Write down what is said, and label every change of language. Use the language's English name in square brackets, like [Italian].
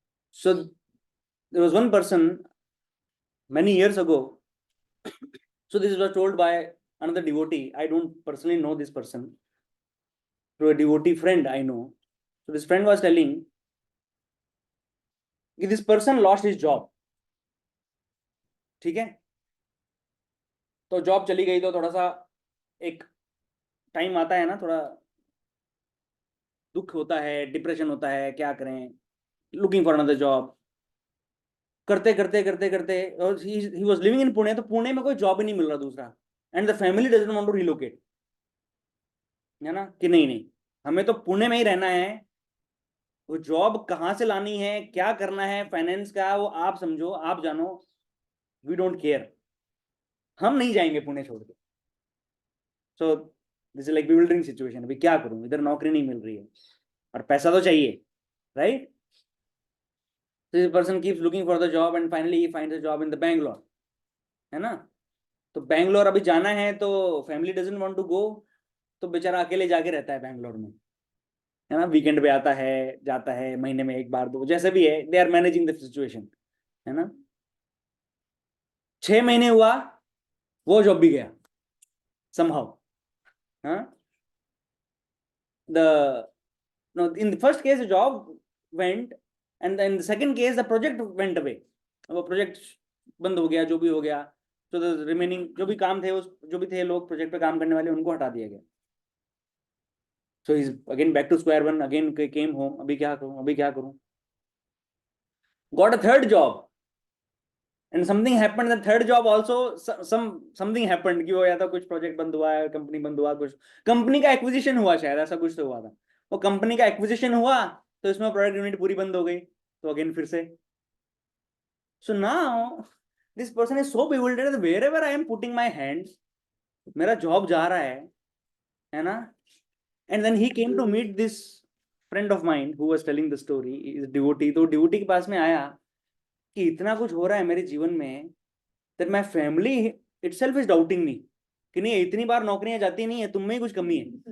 [English] So there was one person many years ago. So this was told by another devotee. I don't personally know this person, through a devotee friend I know. So this friend was telling [Hindi] कि [English] this person lost his job. [Hindi] ठीक है, तो job चली गई तो थोड़ा सा एक टाइम आता है ना, थोड़ा दुख होता है, डिप्रेशन होता है, क्या करें, [English] looking for another job, [Hindi] करते करते करते करते, और [English] he was living in Pune, [Hindi] तो पुणे में कोई जॉब ही नहीं मिल रहा दूसरा, [English] and the family doesn't want to relocate, [Hindi] है ना, कि नहीं नहीं हमें तो पुणे में ही रहना है। वो जॉब कहाँ से लानी है, क्या करना है, फाइनेंस का वो आप समझो, आप जानो, [English] we don't care, [Hindi] हम नहीं जाएंगे पुणे छोड़ के। [English] so this is like building situation, [Hindi] अभी क्या करूं, इधर नौकरी नहीं मिल रही है और पैसा तो चाहिए, right. [English] So this person keeps looking for the job and finally he finds a job in the Bangalore, [Hindi] है ना। तो बैंगलोर अभी जाना है तो [English] family doesn't want to go, [Hindi] तो बेचारा अकेले जाके रहता है बैंगलोर में, है ना। वीकेंड पे आता है, जाता है, महीने में एक बार दो, जैसे भी है, [English] they are managing the situation, [Hindi] है ना। 6 महीने हुआ, वो जॉब भी गया [English] somehow, [Hindi] हाँ। [English] the no, in the first case the job went, and then the second case the project went away, [Hindi] वो प्रोजेक्ट बंद हो गया, [English] जो भी हो गया। [Hindi] तो द रिमेनिंग जो भी काम थे, उस जो भी थे लोग प्रोजेक्ट पे काम करने वाले, उनको हटा दिया गया। [English] so he is again back to square one, again came home, [Hindi] अभी क्या करूं, अभी क्या करूं। [English] got a third job and something happened [Hindi] the third job also, something happened कि वो या तो कुछ प्रोजेक्ट बंद हुआ है, कंपनी बंद हुआ, कुछ कंपनी का एक्विजिशन हुआ, शायद ऐसा कुछ तो हुआ था। वो कंपनी का एक्विजिशन हुआ तो इसमें प्रोडक्ट यूनिट पूरी बंद हो गई, तो अगेन फिर से। [English] so now this person is so bewildered, wherever I am putting my hands, [Hindi] मेरा जॉब जा रहा है ना। [English] And then he came to meet this friend of mine who was telling the story, is devotee। [Hindi] तो devotee के पास में आया कि इतना कुछ हो रहा है मेरे जीवन में, [English] that my family itself is doubting me, [Hindi] कि नहीं इतनी बार नौकरियां जाती नहीं है, तुम में ही कुछ कमी है।